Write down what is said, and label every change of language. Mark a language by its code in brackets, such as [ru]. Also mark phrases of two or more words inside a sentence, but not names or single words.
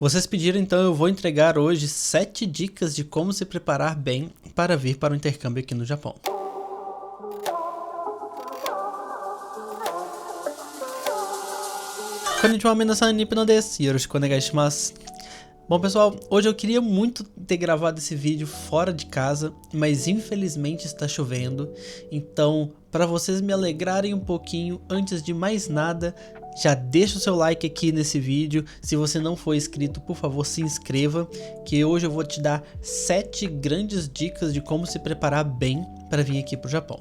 [pt] Vocês pediram, então eu vou entregar hoje 7 dicas de como se preparar bem para vir para o intercâmbio aqui no Japão. [ja] こんにちは、皆さん、日本です. よろしくお願いします. [pt] Bom, pessoal, hoje eu queria muito ter gravado esse vídeo fora de casa, mas infelizmente está chovendo. Então, para vocês me alegrarem um pouquinho, antes de mais nada, já deixa o seu like aqui nesse vídeo. Se você não for inscrito, por favor, se inscreva, que hoje eu vou te dar 7 grandes dicas de como se preparar bem para vir aqui para o Japão.